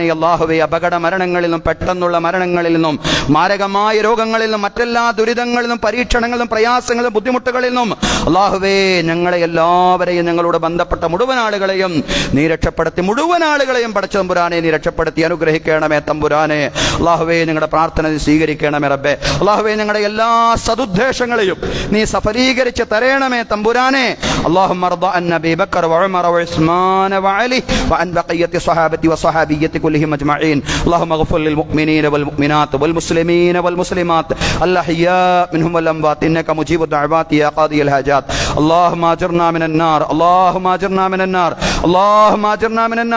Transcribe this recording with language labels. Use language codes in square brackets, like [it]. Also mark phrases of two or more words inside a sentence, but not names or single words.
[ml] അല്ലാഹുവേ, അപകട മരണങ്ങളിൽ നിന്നും, പെട്ടെന്നുള്ള മരണങ്ങളിൽ നിന്നും, മാരകമായ രോഗങ്ങളിൽ നിന്നും, മറ്റെല്ലാ ദുരിതങ്ങളിൽ നിന്നും, പരീക്ഷണങ്ങളിലും, പ്രയാസങ്ങളിലും, ബുദ്ധിമുട്ടുകളിൽ നിന്നും അല്ലാഹുവേ, ഞങ്ങളെ എല്ലാവരെയും, ഞങ്ങളോട് ബന്ധപ്പെട്ട മുഴുവൻ ആളുകളെയും നീ രക്ഷപ്പെടുത്തി, മുഴുവൻ ആളുകളെയും പടച്ച തമ്പുരാനെ നീ രക്ഷപ്പെടുത്തി അനുഗ്രഹിക്കണമേ തമ്പുരാനെ. അല്ലാഹുവേ, ഞങ്ങളുടെ പ്രാർത്ഥന നീ സ്വീകരിക്കണമേ റബ്ബേ. അല്ലാഹുവേ, ഞങ്ങളുടെ എല്ലാ സദുദ്ദേശങ്ങളെയും നീ സഫലീകരിച്ച് തരണമേ തമ്പുരാനെ. [ar] اللهم ارض عن ابي بكر وعمر وعثمان وعلي وعن بقيه الصحابه والصحابيه كلهم اجمعين. اللهم اغفر للمؤمنين والمؤمنات والمسلمين والمسلمات الاحياء منهم والاموات انك مجيب الدعوات يا قاضي الحاجات. اللهم اجرنا من النار، اللهم اجرنا من النار، اللهم اجرنا من النار.